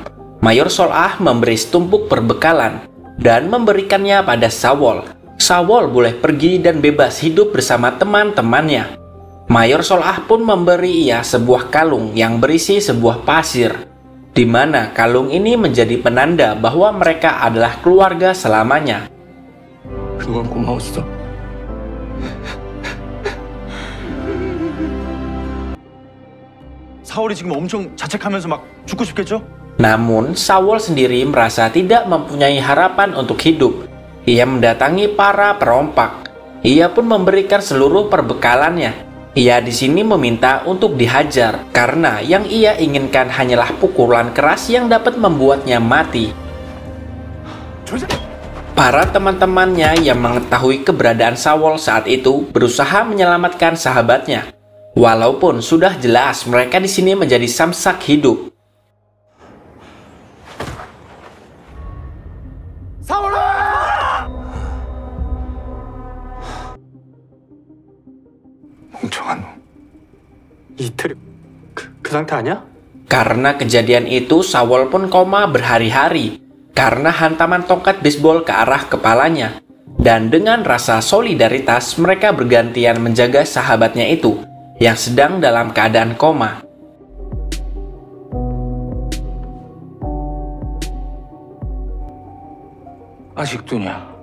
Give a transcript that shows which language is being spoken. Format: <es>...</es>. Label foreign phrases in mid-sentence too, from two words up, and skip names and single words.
<id>Mayor Sol-ah memberi setumpuk perbekalan dan memberikannya pada Sawol. Sawol boleh pergi dan bebas hidup bersama teman-temannya. Mayor Sol-ah pun memberi ia sebuah kalung yang berisi sebuah pasir, di mana kalung ini menjadi penanda bahwa mereka adalah keluarga selamanya.</id> <ko>그건 고마웠어. 사월이 지금 엄청 자책하면서 막 죽고 싶겠죠?</ko> <id>Namun, Sawol sendiri merasa tidak mempunyai harapan untuk hidup. Ia mendatangi para perompak. Ia pun memberikan seluruh perbekalannya. Ia di sini meminta untuk dihajar karena yang ia inginkan hanyalah pukulan keras yang dapat membuatnya mati. Para teman-temannya yang mengetahui keberadaan Sawol saat itu berusaha menyelamatkan sahabatnya. Walaupun sudah jelas mereka di sini menjadi samsak hidup.</id> <ko>멍청한 놈. 이틀 그 상태 아니야?</ko> <id>Karena kejadian itu, Sawol pun koma berhari-hari. karena hantaman tongkat bisbol ke arah kepalanya. Dan dengan rasa solidaritas, mereka bergantian menjaga sahabatnya itu yang sedang dalam keadaan koma.</id> <ko>아직도냐?</ko>